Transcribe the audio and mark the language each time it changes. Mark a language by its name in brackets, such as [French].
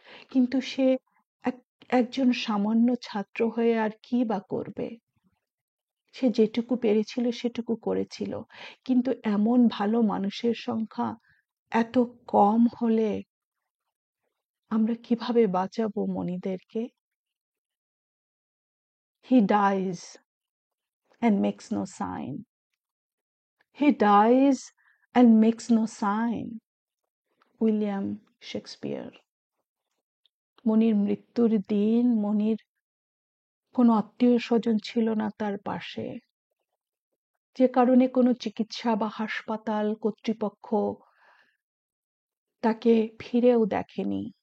[Bangla] কিন্তু সে একজন সামান্য ছাত্র হয়ে আর কি বা করবে? সে যেটুকু পেরেছিল সেটুকু করেছিল। কিন্তু এমন ভালো মানুষের সংখ্যা এত কম হলে আমরা কিভাবে বাঁচাবো মনিদেরকে? [English] He dies and makes no sign. He dies and makes no sign. William Shakespeare. [Bangla] মনির মৃত্যুর দিন মনির কোনো আত্মীয়-স্বজন ছিল না তার পাশে। যে কারণে কোনো চিকিৎসা বা হাসপাতাল কর্তৃপক্ষ তাকে ফিরেও দেখেনি।